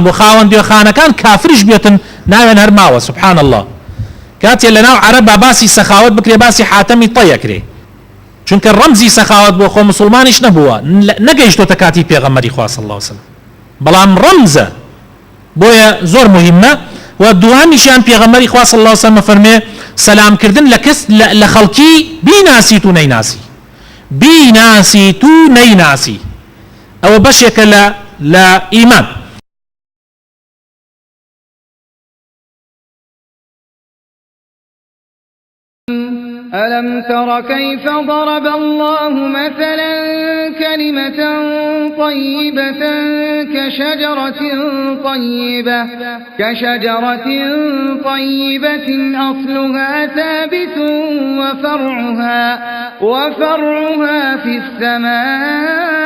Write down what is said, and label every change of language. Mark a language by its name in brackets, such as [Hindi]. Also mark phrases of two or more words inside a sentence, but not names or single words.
[Central Kurdish] بوو خاوەن گوێخانەکان کافریش بێتن ناوێن هەر ماوە [Arabic] سبحان الله [Central Kurdish] کاتێ لەناو عەرەبا باسی سەخاوەت بکرێ باسی حاتەمی طەیەکرێ چونکە ڕەمزی سەخاوەت بۆ خۆ مسلمانیش نەبووە نەگەیشتۆتە کاتی پێغەمبەری خوا [Arabic] صلی الله عليه وسلم [Central Kurdish] بەڵام ڕەمزە بۆیە زۆر مهمە و دوهامیشیان پێغەمبەری خوا [Arabic] صلی الله عليه وسلم [Central Kurdish] فەرمێ سەلامکردن لە کەس لە خەڵکی بیناسیت و نەیناسی بیناسیت و نەیناسی ئەوە بەشێکە لە ئیمان [Arabic] ألم تر كيف ضرب الله مثلا كلمة طيبة كشجرة طيبة أصلها ثابت وفرعها في السماء